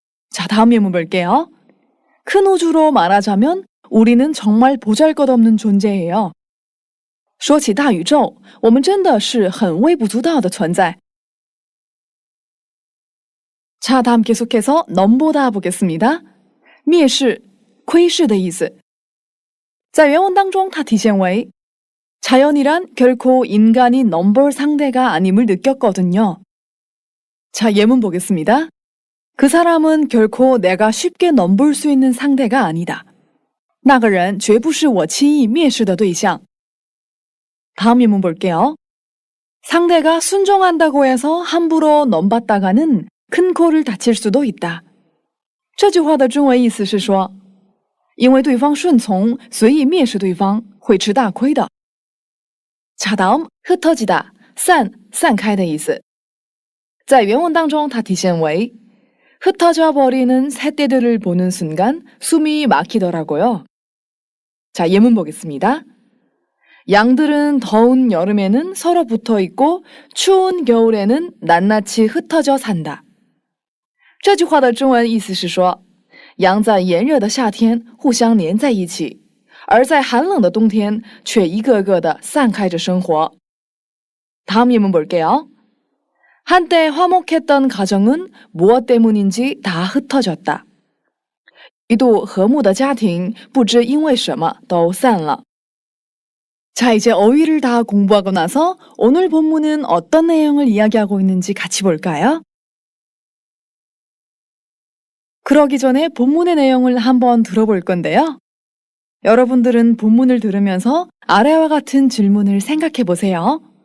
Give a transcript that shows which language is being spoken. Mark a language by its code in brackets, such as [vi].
[ko] 자, 다음 예문 볼게요. 큰 우주로 말하자면 우리는 정말 보잘것없는 존재예요. [zh] 说起大宇宙，我们真的是很微不足道的存在。 [ko] 자, 다음 계속해서 넘보다 보겠습니다. [zh] 蔑视,窥视的意思。在原文当中它体现为 [ko] 자연이란 결코 인간이 넘볼 상대가 아님을 느꼈거든요. 자, 예문 보겠습니다. 그 사람은 결코 내가 쉽게 넘볼 수 있는 상대가 아니다. [zh] 那个人绝不是我轻易蔑视的对象。 [ko] 다음 예문 볼게요. 상대가 순종한다고 해서 함부로 넘봤다가는 큰 코를 다칠 수도 있다. [zh] 这句话的中文意思是说，因为对方顺从，随意蔑视对方，会吃大亏的。 [ko] 자, 다음 흩어지다, [zh] 散开的意思。在原文当中它体现为 [ko] 흩어져 버리는 새떼들을 보는 순간 숨이 막히더라고요. 자, 예문 보겠습니다. 양들은 더운 여름에는 서로 붙어 있고 추운 겨울에는 낱낱이 흩어져 산다. [zh] 这句话的中文意思是说，羊在炎热的夏天互相粘在一起，而在寒冷的冬天却一个个的散开着生活。 [ko] 다음 예문 볼게요. 한때 화목했던 가정은 무엇 때문인지 다 흩어졌다. [zh] 一度和睦的家庭不知因为什么都散了。 [ko] 자, 이제 어휘를 다 공부하고 나서 오늘 본문은 어떤 내용을 이야기하고 있는지 같이 볼까요? 그러기 전에 본문의 내용을 한번 들어볼 건데요. 여러분들은 본문을 들으면서 아래와 같은 질문을 생각해 보세요.